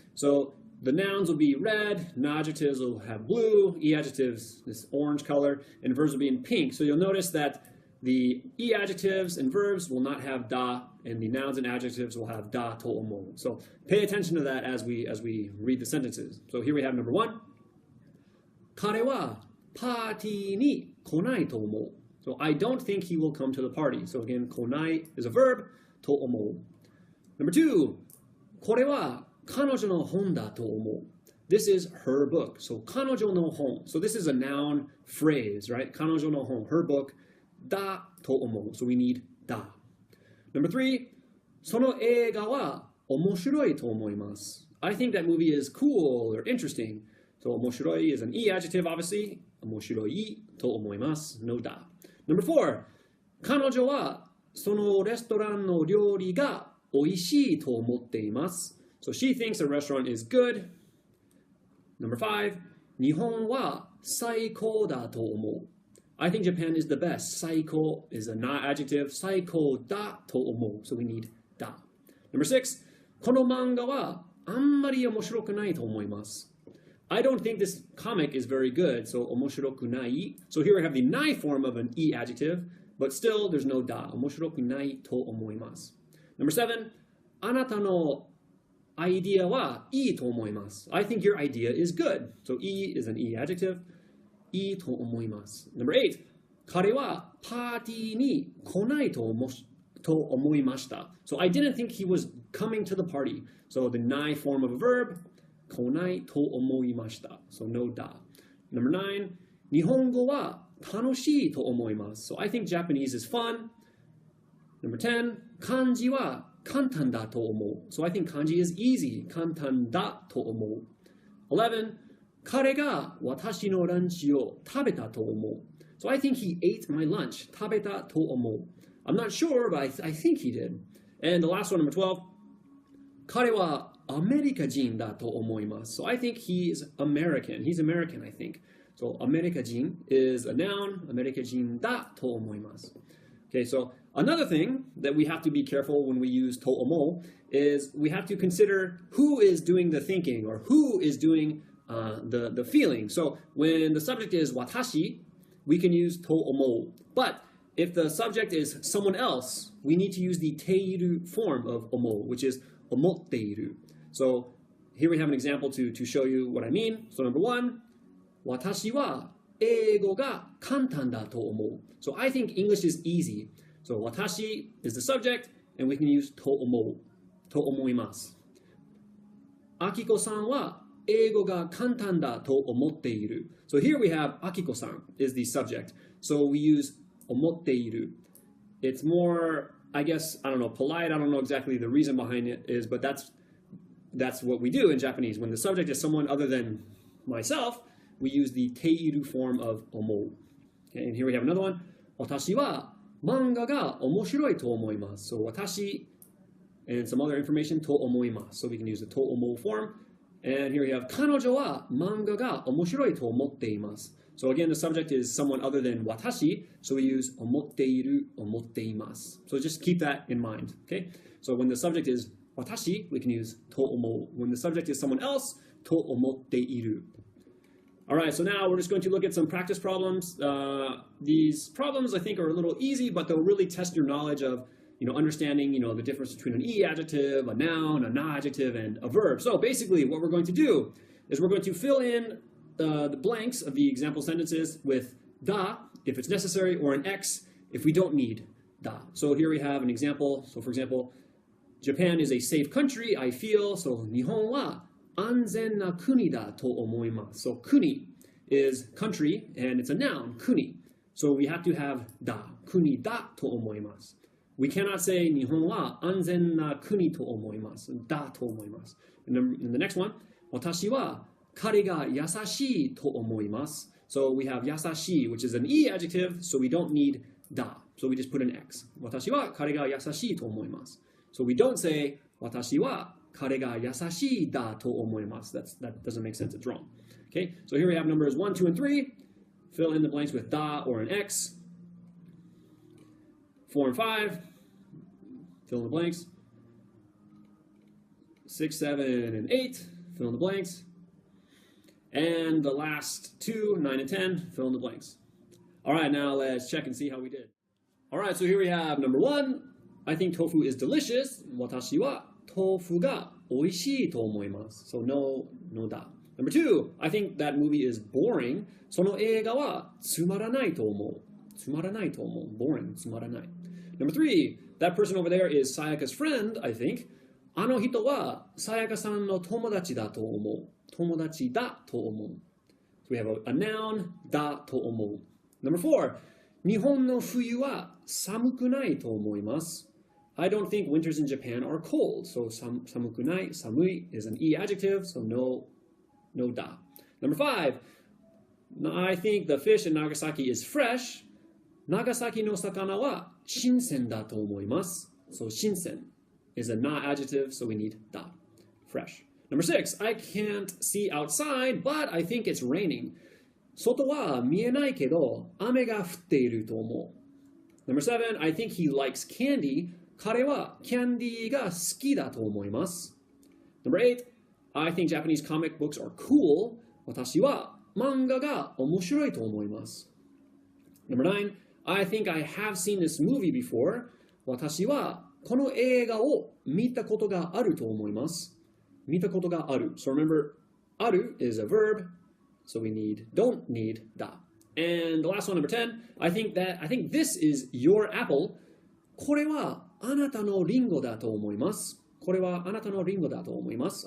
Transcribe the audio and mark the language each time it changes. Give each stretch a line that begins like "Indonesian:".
English: So the nouns will be red, na adjectives will have blue, e adjectives this orange color, and verbs will be in pink. So you'll notice that the e adjectives and verbs will not have da, and the nouns and adjectives will have da to omou. So pay attention to that as we read the sentences. So here we have number one.
Japanese: 彼はパーティーに来ないと思う.
English: So I don't think he will come to the party. So again, 来ない is a verb, と思う. Number two.
Japanese: これは彼女の本だと思う.
English: This is her book. So 彼女の本. So this is a noun phrase, right? 彼女の本, her book. だと思う. So we need だ. Number three.
Japanese: その映画は面白いと思います.
English: I think that movie is cool or interesting. So 面白い is an e adjective, obviously.
Japanese: 面白いと思います.No だ.
English: Number four.
Japanese: 彼女はそのレストランの料理が美味しいと思っています.
English: So she thinks a restaurant is good. Number five,
Japanese: 日本は最高だと思う.
English: I think Japan is the best. 最高 is a na adjective.
Japanese: 最高だと思う.
English: So we need
Japanese: だ.
English: Number six,
Japanese: この漫画はあんまり面白くないと思います.
English: I don't think this comic is very good. So 面白くない. So here we have the nai form of an e adjective, but still there's no だ.
Japanese: 面白くないと思います.
English: Number seven,
Japanese: あなたのidea はいいと思います.
English: I think your idea is good. So e is an e adjective. いいと思います.Number eight.
Japanese: 彼はパーティーに来ないと思いました.
English: So I didn't think he was coming to the party. So the nai form of a verb.
Japanese: 来ないと思いました.
English: So no だ.Number nine.
Japanese: 日本語は楽しいと思います.
English: So I think Japanese is fun. Number 10.
Japanese: 漢字は簡単だと思う.
English: So I think kanji is easy. 簡単だと思う.11.
Japanese: 彼が私のランチを食べたと思う.
English: So I think he ate my lunch.
Japanese: 食べたと思う.
English: I'm not sure, but I think he did. And the last one, number 12. 彼は
Japanese: アメリカ人だと思います。
English: So I think he's American. He's American, I think. So アメリカ人 is a noun.
Japanese: アメリカ人だと思います。
English: Okay, so another thing that we have to be careful when we use と思う is we have to consider who is doing the thinking or who is doing the feeling. So when the subject is 私, we can use と思う. But if the subject is someone else, we need to use the ている form of 思う, which is 思っている. So here we have an example to show you what I mean. So number one,
Japanese: 私は英語が簡単だと思う.
English: So I think English is easy. So 私 is the subject, and we can use と思う.
Japanese: と思います。あきこさんは英語が簡単だと思っている.
English: So here we have あきこさん is the subject. So we use 思っている. It's more, I guess, I don't know, polite. I don't know exactly the reason behind it is, but that's what we do in Japanese. When the subject is someone other than myself, we use the ている form of 思う. Okay, and here we have another one.
Japanese: 私は漫画が面白いと思います.
English: So 私 and some other information と思います. So we can use the と思う form. And here we have
Japanese: 彼女は漫画が面白いと思っています.
English: So again, the subject is someone other than 私. So we use 思っている, 思っています. So just keep that in mind. Okay? So when the subject is 私, we can use と思う. When the subject is someone else, と思っている. All right, so now we're just going to look at some practice problems. These problems, I think, are a little easy, but they'll really test your knowledge of, understanding, the difference between an E adjective, a noun, a na adjective, and a verb. So basically, what we're going to do is we're going to fill in the blanks of the example sentences with da, if it's necessary, or an X, if we don't need da. So here we have an example. So for example, Japan is a safe country, I feel.
Japanese: So 日本は安全な国だと思います.
English: So 国 is country, and it's a noun, 国. So we have to have だ, 国だと思います. We cannot say
Japanese: 日本は安全な国と思います. だと思います.
English: And the next one,
Japanese: 私は彼が優しいと思います.
English: So we have 優しい, which is an E adjective, so we don't need だ. So we just put an X.
Japanese: 私は彼が優しいと思います.
English: So we don't say
Japanese: 私は彼が優しいだと思います.
English: That doesn't make sense. It's wrong. Okay, so here we have numbers 1, 2, and 3. Fill in the blanks with da or an X. 4 and 5. Fill in the blanks. 6, 7, and 8. Fill in the blanks. And the last two, 9 and 10. Fill in the blanks. All right, now let's check and see how we did. All right, so here we have number 1. I think tofu is delicious.
Japanese: 私は豆腐が美味しいと思います.
English: So no da. Number 2, I think that movie is boring.
Japanese: その映画はつまらないと思う. つまらないと思う.
English: Boring, つまらない. Number 3, that person over there is Sayaka's friend, I think.
Japanese: あの人はSayakaさんの友達だと思う. 友達だと思う.
English: So we have a noun, だと思う. Number 4,
Japanese: 日本の冬は寒くないと思います.
English: I don't think winters in Japan are cold. So 寒くない, 寒い is an E adjective, so no da. Number 5, I think the fish in Nagasaki is fresh.
Japanese: 長崎の魚は新鮮だと思います.
English: So 新鮮 is a na adjective, so we need da. Fresh. Number 6, I can't see outside, but I think it's raining.
Japanese: 外は見えないけど雨が降っていると思う.
English: Number 7, I think he likes candy.
Japanese: 彼はキャンディーが好きだと思います.
English: Number 8, I think Japanese comic books are cool.
Japanese: 私は漫画が面白いと思います.
English: Number 9, I think I have seen this movie before.
Japanese: 私はこの映画を見たことがあると思います. 見たことがある.
English: So remember, ある is a verb, so we don't need da. And the last one, number 10, I think this is your apple.
Japanese: これはあなたのリンゴだと思います.これはあなたのリンゴだと思います.